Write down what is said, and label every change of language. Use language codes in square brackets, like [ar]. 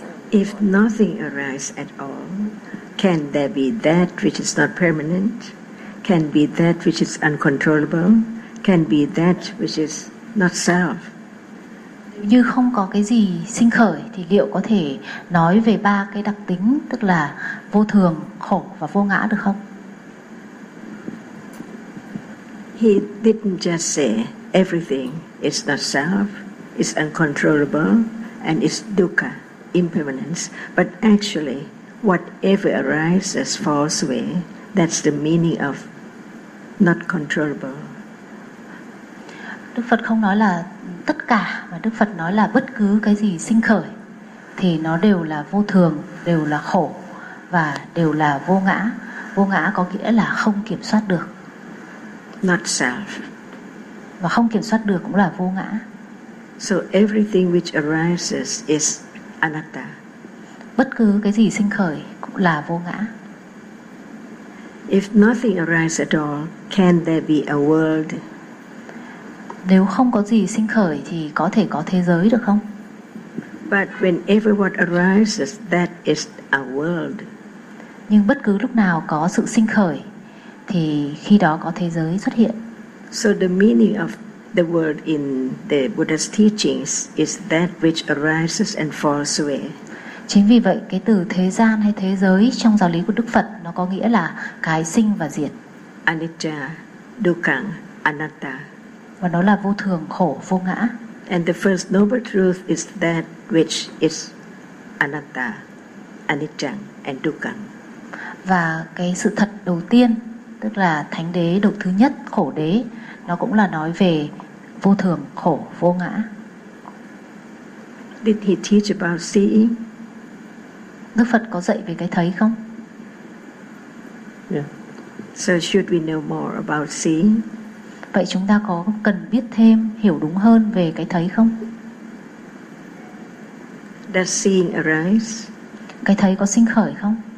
[en] If nothing arises at all, can there be that which is not permanent? Can be that which is uncontrollable? can be that which is not self. [vi] Nếu như không có cái gì sinh khởi thì liệu có thể nói về ba cái đặc tính tức là vô thường, khổ và vô ngã được không? [en] He didn't just say everything is not self, is uncontrollable and is dukkha, impermanence, but actually whatever arises falls away. That's the meaning of not controllable. [vi] Đức Phật không nói là tất cả, mà Đức Phật nói là bất cứ cái gì sinh khởi thì nó đều là vô thường, đều là khổ và đều là vô ngã. Vô ngã có nghĩa là không kiểm soát được. [en] Not self. [vi] Và không kiểm soát được cũng là vô ngã. [en] So everything which arises is anatta. [vi] Bất cứ cái gì sinh khởi cũng là vô ngã. [en] If nothing arises at all, can there be a world? [vi] Nếu không có gì sinh khởi thì có thể có thế giới được không? [en] But whenever what arises, that is a world. [vi] Nhưng bất cứ lúc nào có sự sinh khởi thì khi đó có thế giới xuất hiện. [en] So the meaning of the world in the Buddha's teachings is that which arises and falls away. [vi] Chính vì vậy cái từ thế gian hay thế giới trong giáo lý của Đức Phật nó có nghĩa là cái sinh và diệt. [en] Anicca, dukkha, anatta. [vi] Và nó là vô thường, khổ, vô ngã. [en] And the first noble truth is that which is anatta, anicca and dukkha. [vi] Và cái sự thật đầu tiên, tức là thánh đế độ thứ nhất, khổ đế, nó cũng là nói về vô thường, khổ, vô ngã. [en] Did he teach about seeing? [vi] Đức Phật có dạy về cái thấy không? [en] Yeah. So should we know more about seeing? [vi] Vậy chúng ta có cần biết thêm, hiểu đúng hơn về cái thấy không? [en] Does seeing arise? [vi] Cái thấy có sinh khởi không?